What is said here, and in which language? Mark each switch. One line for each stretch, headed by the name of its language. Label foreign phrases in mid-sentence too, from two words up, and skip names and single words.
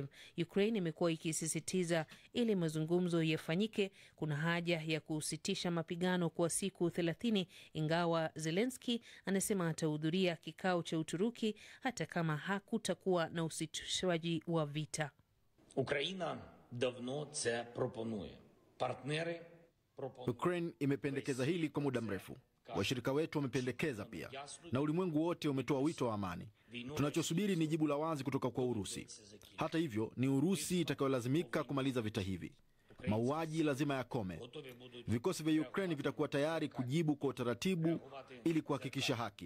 Swahili: Ukraine imekuwa ikisisitiza ili mazungumzo yafanyike kuna haja ya kusitisha mapigano kwa siku 30, ingawa Zelensky anasema atahudhuria kikao cha Uturuki hata kama hakutakuwa na usitishwaji wa vita.
Ukrainian: Ukraina давно це пропонує. Партнери пропонують.
Swahili: Ukraine imependekeza hili kwa muda mrefu. Washirika wetu wamependekeza pia, na ulimwengu wote umetoa wito wa amani. Tunachosubiri ni jibu la wazi kutoka kwa Urusi. Hata hivyo, ni Urusi itakayolazimika kumaliza vita hivi. Mauaji lazima yakome. Vikosi vya Ukraine vitakuwa tayari kujibu kwa utaratibu ili kuhakikisha haki.